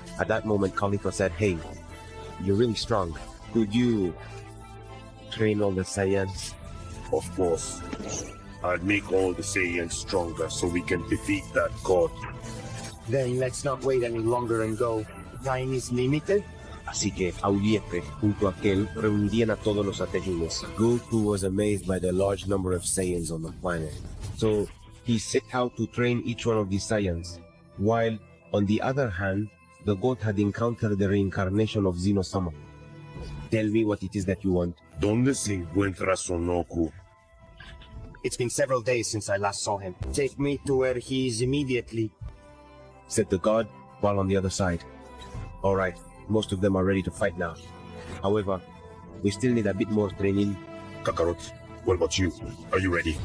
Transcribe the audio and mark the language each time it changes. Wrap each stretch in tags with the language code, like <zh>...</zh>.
<en>At that moment, Caulifla said, hey, you're really strong. Could you train all the Saiyans? Of course. I'll make all the Saiyans stronger so we can defeat that god. Then let's not wait any longer and go. Time is limited?</en> <es>Así que Auliepe, junto a Kel, reunirían a todos los Saiyajines.</es> <en>Goku was amazed by the large number of Saiyans on the planet. So, he set out to train each one of these Saiyans. While, on the other hand, the god had encountered the reincarnation of Zeno-sama. Tell me what it is that you want.</en> <es>¿Dónde se encuentra Sonoku?</es> <en>It's been several days since I last saw him. Take me to where he is immediately. Said the god, while on the other side. Alright, most of them are ready to fight now. However, we still need a bit more training. Kakarot, what about you? Are you ready?</en>